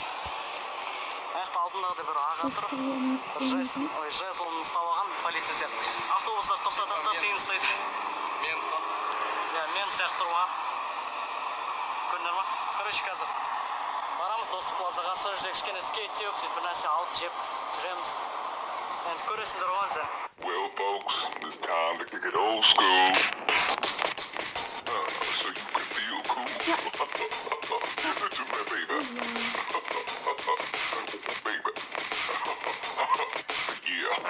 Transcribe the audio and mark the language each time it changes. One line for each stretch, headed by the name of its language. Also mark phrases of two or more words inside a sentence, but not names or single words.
Kazakh: Аяқта алдындағы бір аға тұр. Жезлын ұстап алған полиция сияқты. Автобустар тоқтатады, тиын ұстайды. Мен сияқты тұрған. Көрдіңдер ма? Короче, қазір барамыз Достық плазаға. Сол жерде кішкене скейт теуіп, сөйтіп бір нәрсе алып жеп жүреміз. Енді көресіңдер ғой сіздер.
English: Well, folks, it's time to kick it old school. So you can feel cool. Listen to me, baby. Baby. Yeah.